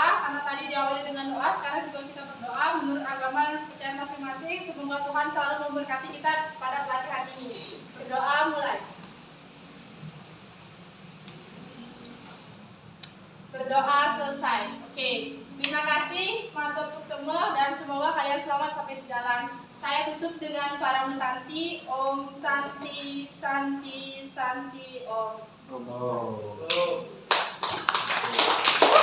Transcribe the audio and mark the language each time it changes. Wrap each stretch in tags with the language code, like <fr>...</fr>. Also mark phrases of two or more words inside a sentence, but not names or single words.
<id>Karena tadi diawali dengan doa, sekarang juga kita berdoa menurut agama dan kepercayaan masing-masing. Semoga Tuhan selalu memberkati kita pada pelatihan ini. Berdoa mulai. Berdoa selesai. Oke, terima kasih,</id> <ban>matur suksema,</ban> <id>dan semoga kalian selamat sampai di jalan. Saya tutup dengan Paramu Santi.</id> <sa>Om Santi, Santi, Santi, Om. Oh.</sa>